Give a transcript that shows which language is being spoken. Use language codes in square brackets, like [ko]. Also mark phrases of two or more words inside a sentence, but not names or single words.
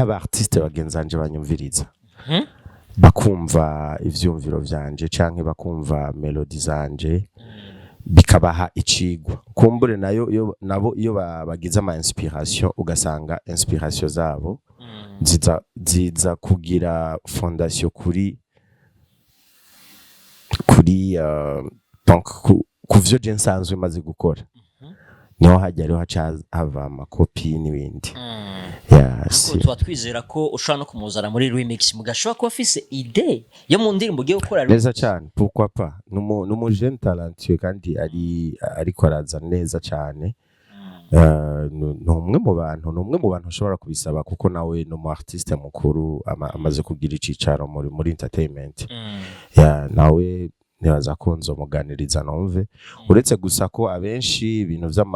[rn] aba artiste bagenzanje banyumviriza bakumva ivyumviro vyanje canke bakumva melody zanje bikabaha icigwa kumbure nayo nabo iyo bagize ama inspiration ugasanga inspiration zabo ziza kugira fondation kuri donc kuvyo je nsanzwe maze gukora niho hajya rero hava amakopi n'ibindi tuba twizera ko ushobora no kumuzana muri remix mugashobora kuba afise idée yo mu ndirimbo ugiye gukora neza cyane [fr] pourquoi pas [rn] numu [fr] jeune talentueux [rn] kandi ariko araza neza cyane numwe mu bantu ushobora kubisaba kuko nawe no mu artiste mukuru amaze kugira icicaro muri entertainment nawe nibaza ko nzomuganiriza numve uretse gusa ko abenshi ibintu